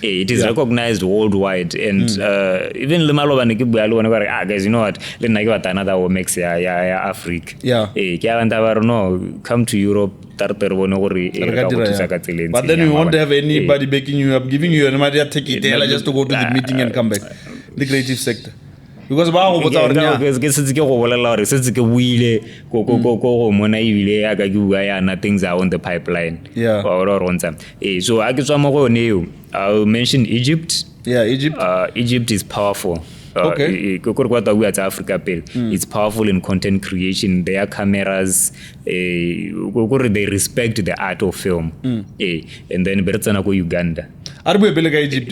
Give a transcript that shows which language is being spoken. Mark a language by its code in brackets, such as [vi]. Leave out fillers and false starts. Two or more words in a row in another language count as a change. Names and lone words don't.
[en] It is recognized worldwide. And even guys, you know what? Another Womex Africa. Come to Europe. But then you won't have anybody backing you up, giving you an idea, take it just to go to the meeting and come back. the creative sector? [tn] Because ba go botsa gore ke setse ke go bolela gore setse ke buile go mona ebile ya ka ke bua yana [en] things are on the pipeline. Yeah. [tn] So a ke tswa mo go yone [en] I'll mention Egypt. Yeah, Egypt. Egypt is powerful. Okay. It's powerful in content creation. Their cameras, they respect the art of film. And then [tn] Bertsana go Uganda. [en] Egypt.